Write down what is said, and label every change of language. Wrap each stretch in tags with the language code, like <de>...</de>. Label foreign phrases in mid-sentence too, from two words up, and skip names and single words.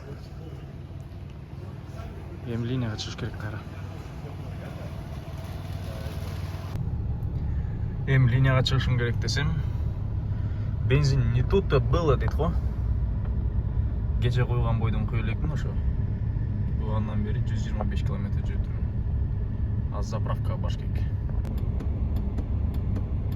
<ky>Эми линияга чыгыш керек кайра. Эми линияга чыгышым керек десем, бензин</ky> <ru>не тут-то было</ru> <ky>дейт го. Кече койгон бойдон кое элекмин ошо. Бугандан бери 125 километр жүрдүм. Az заправкага баш керек.</ky>